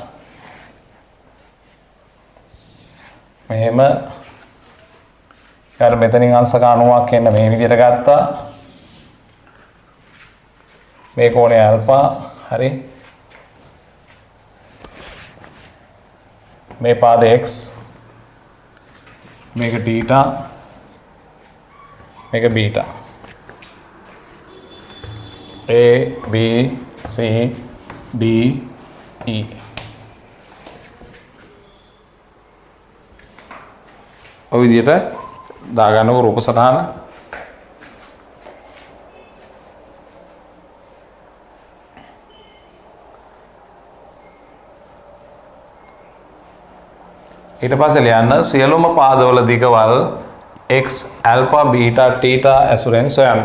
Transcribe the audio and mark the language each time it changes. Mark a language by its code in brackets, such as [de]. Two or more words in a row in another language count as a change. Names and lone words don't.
[si] මෙහෙම යාර මෙතනින් අංශක 90ක් එන්න මේ විදිහට ගත්තා. මේ කෝණය අල්ෆා. හරි. මේ පාද x මේක θ මේක β a b c d e ඔය විදිහට දාගන්නකො රූප සටහන. ඊට පස්සේ ලියන්න සියලුම පාදවල දිගවල් [en] x alpha beta theta [si] ඇසුරෙන් සොයන්න.